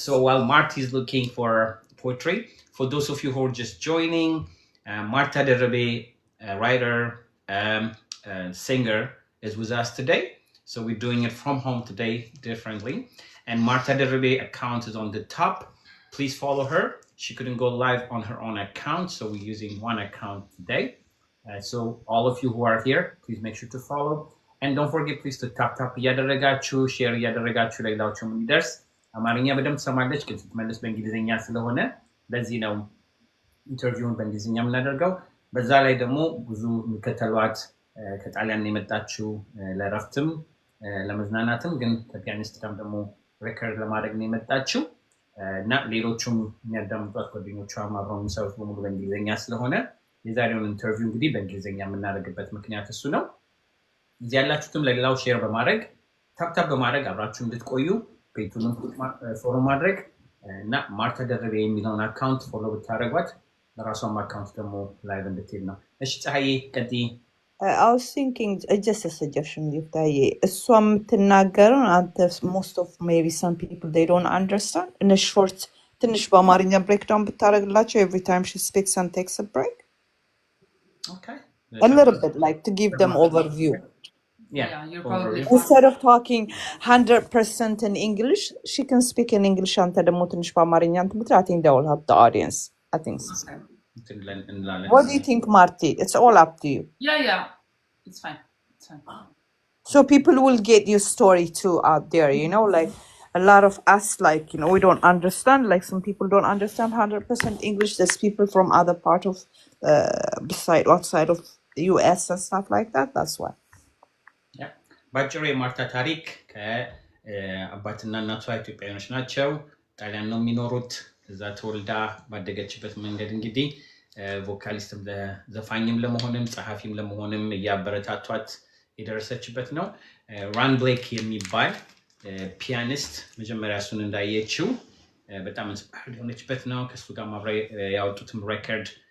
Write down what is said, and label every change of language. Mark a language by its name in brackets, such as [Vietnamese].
[English] So while Marty is looking for poetry, for those of you who are just joining, Martha Deribe, writer, singer, is with us today. So we're doing it from home today differently. And Martha Deribe account is on the top. Please follow her. She couldn't go live on her own account, so we're using one account today. So all of you who are here, please make sure to follow. And don't forget, please, to tap [Amharic] እያደረጋችሁ ሼር እያደረጋችሁ ለሌላዎችም እንዲደርስ። አማርኛ በደንብ ትሰማለች፣ ግን ስትመልስ በእንግሊዝኛ ስለሆነ ለዚህ ነው ኢንተርቪውን በእንግሊዝኛ የምናደርገው። በዛ ላይ ደግሞ ብዙ የሚከተሏት ከጣሊያን የመጣችው ለረፍትም ለመዝናናትም ግን ከፒያኒስት ጋርም ደግሞ ሬከርድ ለማድረግ ነው የመጣችው እና ሌሎቹም የሚያዳምጧት ጓደኞቿም አብረው የሚሰሩት በሙሉ በእንግሊዝኛ ስለሆነ የዛሬውን ኢንተርቪው እንግዲህ በእንግሊዝኛ የምናደርግበት ምክንያት እሱ ነው። እዚህ ያላችሁትም ለሌላው ሼር በማድረግ ታፕታፕ በማድረግ አብራችሁ እንድትቆዩ ፔጁንም ፎሎ ማድረግ እና ማርታ ደርቤ የሚለውን አካውንት ፎሎ ብታደርጓት ለራሷም አካውንት ደግሞ ላይቭ እንድትሄድ ነው። እሺ ፀሐዬ ቀጥይ። [English] I was thinking, just a suggestion, Yoftahe. Some [Amharic] ትናገረው አንተ [English] most of maybe some people they don't understand. In a short [Amharic] ትንሽ በአማርኛ [English] breakdown [Amharic] ብታደርግላቸው [English] every time she speaks and takes a break. Okay. A little bit, like to give them overview. Yeah, you're probably Instead of talking 100% in English, she can speak in English [Amharic] አንተ ደግሞ ትንሽ በአማርኛ እንትን ብትል [English] I think that will help the audience. I think so. Okay. What do you think, Marty? It's all up to you. Yeah. It's fine. It's fine. So people will get your story too out there, you know, like a lot of us, like, you know, we don't understand, like some people don't understand 100% English. There's people from other part of, outside of the US and stuff like that. That's why. Yeah. [Amharic] ባጭሩ የማርታ ታሪክ ከአባትና እናቷ ኢትዮጵያውያኖች ናቸው። ጣሊያን ነው የሚኖሩት። እዛ ተወልዳ ባደገችበት መንገድ እንግዲህ ቮካሊስትም ዘፋኝም ለመሆንም ጸሐፊም ለመሆንም እያበረታቷት የደረሰችበት ነው። ራን ብሌክ የሚባል ፒያኒስት መጀመሪያ እሱን እንዳየችው በጣም ኢንስፓየርድ የሆነችበት ነው። ከሱ ጋር ማብራ ያወጡትም ሬከርድ